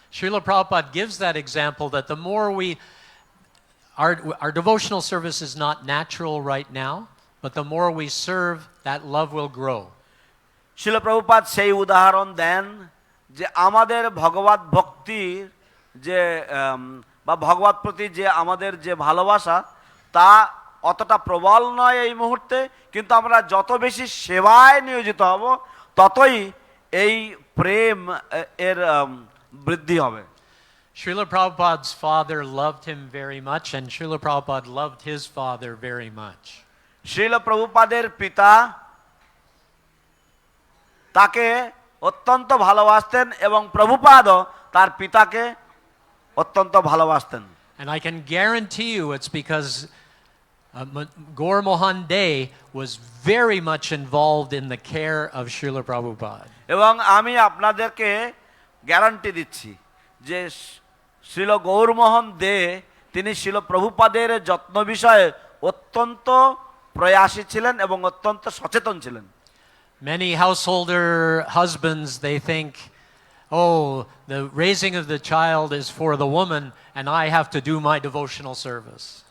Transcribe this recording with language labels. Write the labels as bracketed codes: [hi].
[en] Srila Prabhupada gives that example that the more our devotional service is not natural right now, but the more we serve, that love will grow. [bn] শিল প্রভুপাদ সেই উদাহরণ দেন যে আমাদের ভগবত ভক্তির যে বা ভগবত প্রতি যে আমাদের যে ভালোবাসা, তা অতটা প্রবল নয় এই মুহূর্তে, কিন্তু আমরা যত বেশি সেবায় নিয়োজিত হব ততই এই প্রেম এর বৃদ্ধি হবে। [en] Srila Prabhupada's father loved him very much, and Srila Prabhupada loved his father very much. [bn] শিল প্রভুপাদের পিতা তাকে অত্যন্ত ভালোবাসতেন এবং প্রভুপাদও তার পিতাকে অত্যন্ত ভালোবাসতেন। [en] And I can guarantee you it's because Gaur Mohan Dey was very much involved in the care of Srila Prabhupada. [bn] এবং আমি আপনাদেরকে গ্যারান্টি দিচ্ছি যে শ্রীল গৌরমোহন দে তিনি শ্রীল প্রভুপাদের যত্ন বিষয়ে অত্যন্ত প্রয়াসী ছিলেন এবং অত্যন্ত সচেতন ছিলেন। [en] Many householder husbands, they think, oh, the raising of the child is for the woman and I have to do my devotional service.